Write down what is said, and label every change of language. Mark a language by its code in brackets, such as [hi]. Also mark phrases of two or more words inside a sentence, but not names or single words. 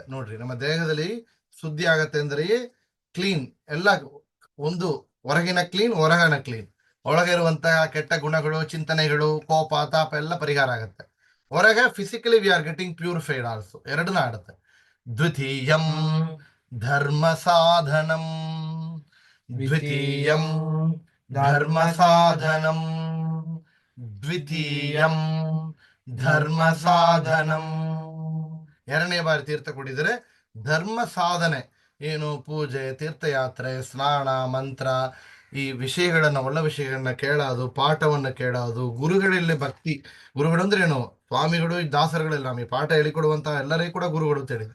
[kn] ನೋಡ್ರಿ, ನಮ್ಮ ದೇಹದಲ್ಲಿ ಶುದ್ಧಿ ಆಗತ್ತೆ ಅಂದ್ರೆ ಕ್ಲೀನ್ ಎಲ್ಲ, ಒಂದು ಹೊರಗಿನ ಕ್ಲೀನ್, ಹೊರಗಿನ ಕ್ಲೀನ್, ಒಳಗೆ ಇರುವಂತಹ ಕೆಟ್ಟ ಗುಣಗಳು, ಚಿಂತನೆಗಳು, ಕೋಪ, ತಾಪ ಎಲ್ಲ ಪರಿಹಾರ ಆಗುತ್ತೆ. [en] ಹೊರಗೆ physically we are getting purified also, [kn] ಎರಡನ್ನ ಆಡುತ್ತೆ. [sa] ದ್ವಿತೀಯಂ ಧರ್ಮ ಸಾಧನಂ, ದ್ವಿತೀಯಂ ಧರ್ಮ ಸಾಧನಂ, ದ್ವಿತೀಯಂ ಧರ್ಮ ಸಾಧನಂ. [kn] ಎರಡನೇ ಬಾರಿ ತೀರ್ಥ ಕುಡಿದರೆ ಧರ್ಮ ಸಾಧನೆ ಏನು, ಪೂಜೆ, ತೀರ್ಥಯಾತ್ರೆ, ಸ್ನಾನ, ಮಂತ್ರ, ಈ ವಿಷಯಗಳನ್ನ, ಒಳ್ಳೆ ವಿಷಯಗಳನ್ನ ಕೇಳೋದು, ಪಾಠವನ್ನ ಕೇಳೋದು, ಗುರುಗಳಲ್ಲಿ ಭಕ್ತಿ. ಗುರುಗಳು ಅಂದ್ರೆ ಏನು, ಸ್ವಾಮಿಗಳು, ದಾಸರುಗಳೆಲ್ಲ ನಮಗೆ ಪಾಠ ಹೇಳಿಕೊಡುವಂತ ಎಲ್ಲರಿಗೂ ಕೂಡ ಗುರುಗಳು ಅಂತ ಹೇಳಿದ್ರು.